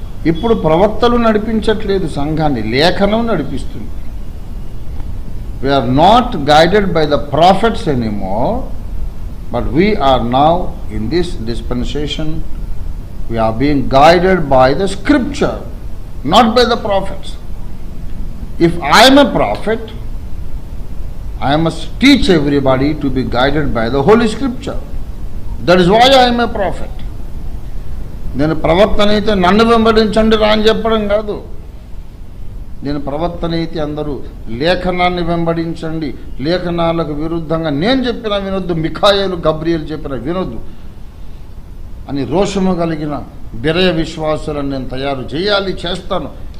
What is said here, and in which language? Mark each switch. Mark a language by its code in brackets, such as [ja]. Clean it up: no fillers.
[te] ఇప్పుడు ప్రవక్తలు నడిపించట్లేదు సంఘాన్ని, లేఖనం నడిపిస్తుంది. [en] We're not guided by the prophets anymore, but we're now in this dispensation we're being guided by the scripture, not by the prophets. If I'm a prophet, I must teach everybody to be guided by the Holy Scripture. That is why I am a prophet. [te] నేను ప్రవక్తనైతే నన్ను వెంబడించండి రా అని చెప్పడం కాదు. నేను ప్రవక్తనైతే అందరూ లేఖనాన్ని వెంబడించండి, లేఖనాలకు విరుద్ధంగా నేను చెప్పిన వినొద్దు, మిఖాయేలు గబ్రియేలు చెప్పిన వినొద్దు అని రోషము కలిగిన బిరయ విశ్వాసులను నేను తయారు చేయాలి, చేస్తాను.